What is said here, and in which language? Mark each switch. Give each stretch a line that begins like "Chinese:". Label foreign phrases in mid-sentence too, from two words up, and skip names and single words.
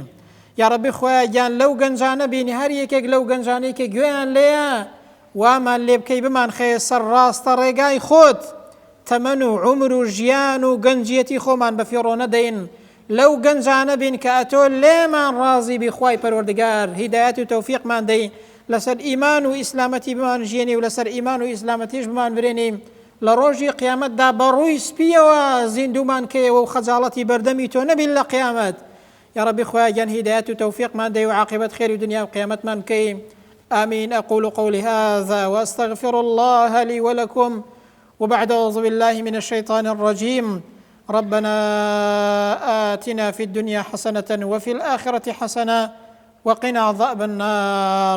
Central Kurdish: یا ڕەبی خۆیە گیان لەو گەنجانە بینی هەر یەکێک لەو گەنجانەی کە گوێیان لێیە وامان لێ بکەی بمان خەیە سەر ڕاستە ڕێگای خۆت تەمەن و عومر و ژیان و گەنجیەتی خۆمان بە فیڕۆ نەدەین لەو گەنجانە بین کە ئەتۆ لێمان ڕازی بیخوای پەروەردگار هیدایەت و تەوفیقمان دەی لەسەر ئیمان و ئیسلامەتی بمان ژیێنی و لەسەر ئیمان و ئیسلامەتیش بمان برێنی لە ڕۆژی قیامەتدا بەڕووی سپیەوە زیندومان کەیەوە و خەجاڵەتی بەردەمی تۆ نەبین لە قیامەت. یا ربی خۆیان گیان هیدایەت و تەوفیقمان دەی و عاقبەت خێری دنیا و قیامەتمان بکەی.
Arabic: آمين. أقول قولي هذا وأستغفر الله لي ولكم وبعد أعوذ بالله من الشيطان الرجيم. ربنا آتنا في الدنيا حسنة وفي الآخرة حسنة وقنا عذاب النار.